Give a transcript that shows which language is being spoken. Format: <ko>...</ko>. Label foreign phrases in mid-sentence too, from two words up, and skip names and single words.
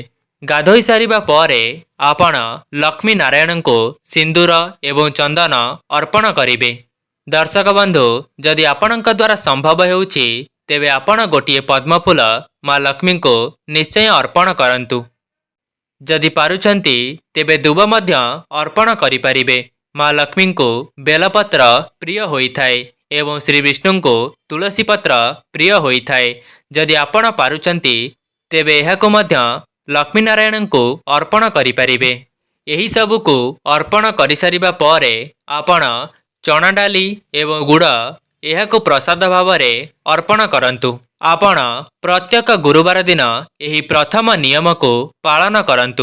<or>ଗାଧୋଇ ସାରିବା ପରେ ଆପଣ ଲକ୍ଷ୍ମୀ ନାରାୟଣ କୁ ସିନ୍ଦୂର ଏବଂ ଚନ୍ଦନ ଅର୍ପଣ କରିବେ। ଦର୍ଶକ ବନ୍ଧୁ ଯଦି ଆପଣଙ୍କ ଦ୍ୱାରା ସମ୍ଭବ ହେଉଛି ତେବେ ଆପଣ ଗୋଟିଏ ପଦ୍ମଫୁଲ ମାଁ ଲକ୍ଷ୍ମୀ କୁ ନିଶ୍ଚୟ ଅର୍ପଣ କରନ୍ତୁ। ଯଦି ପାରୁଛନ୍ତି ତେବେ ଦୁବ ମଧ୍ୟ ଅର୍ପଣ କରି ପାରିବେ। ମାଁ ଲକ୍ଷ୍ମୀ କୁ ବେଲପତ୍ର ପ୍ରିୟ ହୋଇଥାଏ ଏବଂ ଶ୍ରୀ ବିଷ୍ଣୁ କୁ ତୁଳସୀ ପତ୍ର ପ୍ରିୟ ହୋଇଥାଏ। ଯଦି ଆପଣ ପାରୁଛନ୍ତି ତେବେ ଏହାକୁ ମଧ୍ୟ ଲକ୍ଷ୍ମୀ ନାରାୟଣ କୁ ଅର୍ପଣ କରି ପାରିବେ। ଏହି ସବୁ କୁ ଅର୍ପଣ କରି ସାରିବା ପରେ ଆପଣ ଚଣା ଡାଲି ଏବଂ ଗୁଡ଼ ଏହାକୁ ପ୍ରସାଦ ଭାବରେ ଅର୍ପଣ କରନ୍ତୁ। ଆପଣ ପ୍ରତ୍ୟେକ ଗୁରୁବାର ଦିନ ଏହି ପ୍ରଥମ ନିୟମ କୁ ପାଳନ କରନ୍ତୁ।</or>